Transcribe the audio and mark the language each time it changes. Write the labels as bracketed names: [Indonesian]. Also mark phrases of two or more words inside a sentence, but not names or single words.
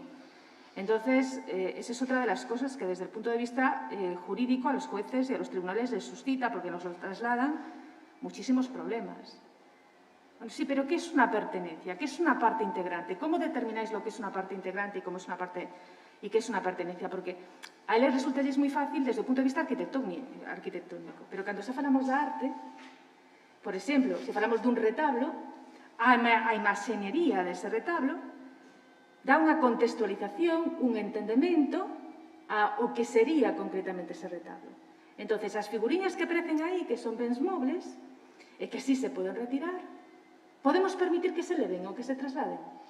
[Spanish] Entonces, esa es otra de las cosas que desde el punto de vista jurídico a los jueces y a los tribunales les suscita, porque nos lo trasladan muchísimos problemas. Bueno, sí, pero ¿qué es una pertenencia? ¿Qué es una parte integrante? ¿Cómo determináis lo que es una parte integrante y cómo es una parte y qué es una pertenencia? Porque a él les resulta es muy fácil desde el punto de vista arquitectónico, pero cuando [Galician] se falamos de arte, por exemplo, se falamos dun retablo, a imaxeñería dese retablo dá unha contextualización, un entendemento ao que sería concretamente ese retablo. Entón, as figuriñas que aparecen aí, que son bens mobles, e que sí se poden retirar, podemos permitir que se leven ou que se trasladen.